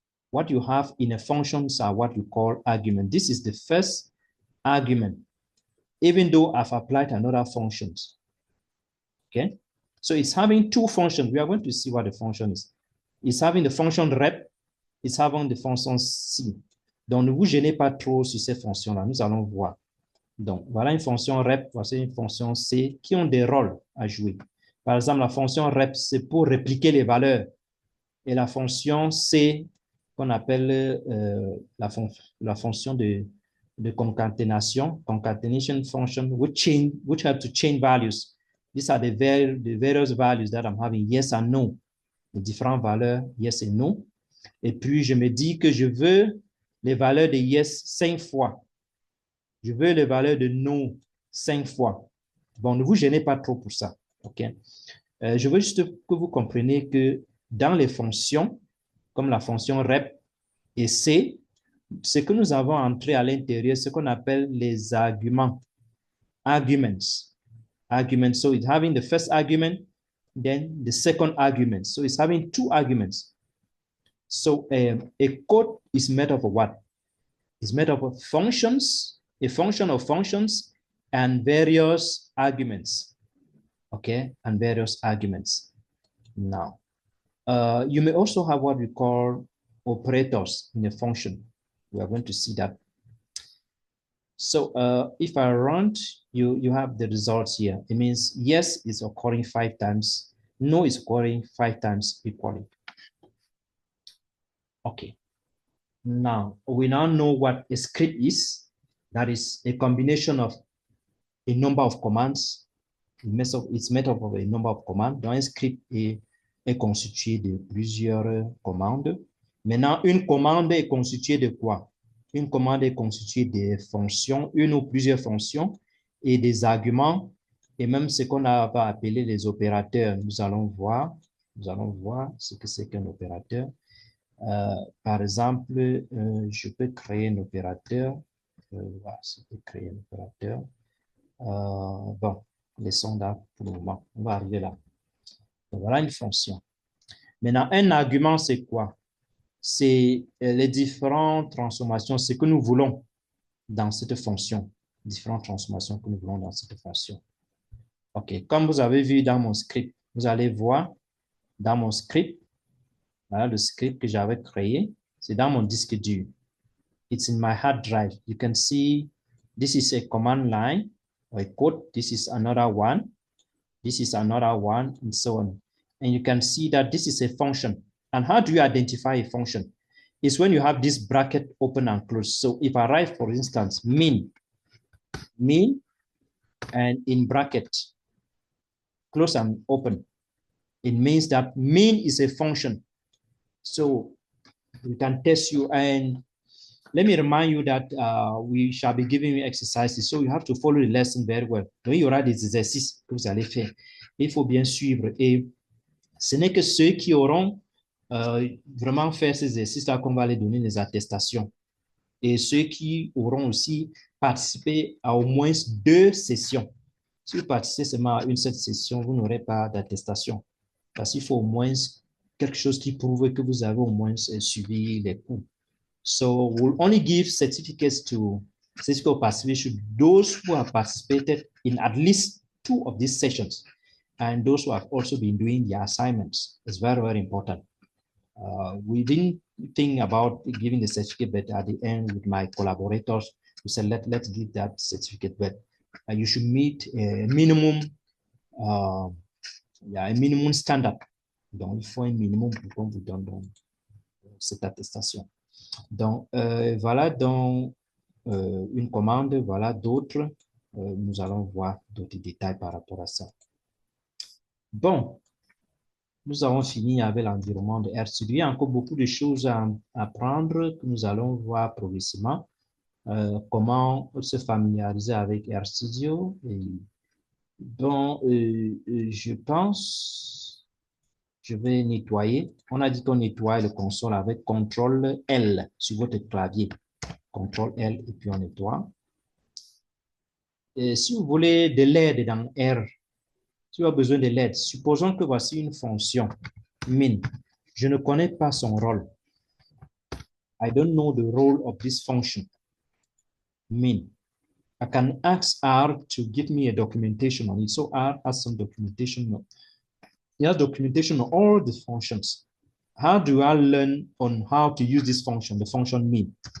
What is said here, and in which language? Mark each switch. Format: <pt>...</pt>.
<en>What you have in a functions are what you call argument. This is the first argument, even though I've applied another functions. Okay, so it's having two functions. We are going to see what the function is. It's having the function rep, it's having the fonction si.</en> <fr>Donc, ne vous gênez pas trop sur ces fonctions-là. Nous allons voir. Donc, voilà une fonction rep, voici une fonction c qui ont des rôles à jouer. Par exemple, la fonction rep, c'est pour répliquer les valeurs. Et la fonction c, qu'on appelle la fonction de concaténation,</fr> <en>concatenation function, which have to change values. These are the various values that I'm having, yes and no.</en> <fr>Les différentes valeurs, yes et no. Et puis, je me dis que je veux les valeurs de yes 5 fois. Je veux les valeurs de no 5 fois. Bon, ne vous gênez pas trop pour ça. OK? Je veux juste que vous compreniez que dans les fonctions, comme la fonction rep et c, ce que nous avons entré à l'intérieur, ce qu'on appelle les arguments. Arguments. Arguments.</fr> <en>So it's having the first argument, then the second argument. So it's having two arguments. So a code is made up of what? It's made up of functions, a function of functions, and various arguments. Okay, and various arguments. Now, you may also have what we call operators in a function. We are going to see that. So if I run, you have the results here. It means yes is occurring 5 times, no is occurring 5 times equally. Okay. Now, we now know what a script is. That is a combination of a number of commands. It's made up of a number of commands.</en> <fr>Donc, un script est constitué de plusieurs commandes. Maintenant, une commande est constituée de quoi? Une commande est constituée des fonctions, une ou plusieurs fonctions et des arguments, et même ce qu'on va appeler les opérateurs. Nous allons voir ce que c'est qu'un opérateur. Par exemple, je peux créer un opérateur. Voilà, je peux créer un opérateur. Bon, laissons là pour le moment. On va arriver là. Donc, voilà une fonction. Maintenant, un argument, c'est quoi? C'est les différentes transformations, ce que nous voulons dans cette fonction. Différentes transformations que nous voulons dans cette fonction. OK, comme vous avez vu dans mon script, vous allez voir dans mon script, voilà le script que j'avais créé, c'est dans mon disque dur.</fr> <en>It's in my hard drive. You can see this is a command line or a code. This is another one. This is another one, and so on. And you can see that this is a function. And how do you identify a function? It's when you have this bracket open and close. So if I write, for instance, min, and in bracket, close and open, it means that min is a function. So we can test you. And let me remind you that we shall be giving you exercises. So you have to follow the lesson very well.</en> <fr>Donc, il y aura des exercices que vous allez faire. Il faut bien suivre. Et ce n'est que ceux qui auront vraiment fait ces exercices-là qu'on va les donner les attestations. Et ceux qui auront aussi participé à au moins 2 sessions. Si vous participez seulement à une seule session, vous n'aurez pas d'attestation. Parce qu'il faut au moins quelque chose qui prouve que vous avez au moins suivi les cours.</fr> <en>So we'll only give certificates to certificate participation those who have participated in at least 2 of these sessions and those who have also been doing the assignments. It's very, very important. We didn't think about giving the certificate, but at the end with my collaborators, we said, let's give that certificate, but you should meet a minimum, un minimum standard.</en> <fr>Donc, il faut un minimum pour qu'on vous donne donc, cette attestation. Donc, voilà donc une commande, voilà d'autres. Nous allons voir d'autres détails par rapport à ça. Bon, nous avons fini avec l'environnement de RStudio. Il y a encore beaucoup de choses à apprendre que nous allons voir progressivement. Comment se familiariser avec RStudio. Bon, je pense, je vais nettoyer. On a dit qu'on nettoie le console avec CTRL L sur votre clavier. CTRL L et puis on nettoie. Et si vous voulez de l'aide dans R, si vous avez besoin de l'aide, supposons que voici une fonction min. Je ne connais pas son rôle.</fr> <en>I don't know the role of this function, min. I can ask R to give me a documentation on it. So R has some documentation. It has documentation on all the functions. How do I learn on how to use this function, the function min?</en>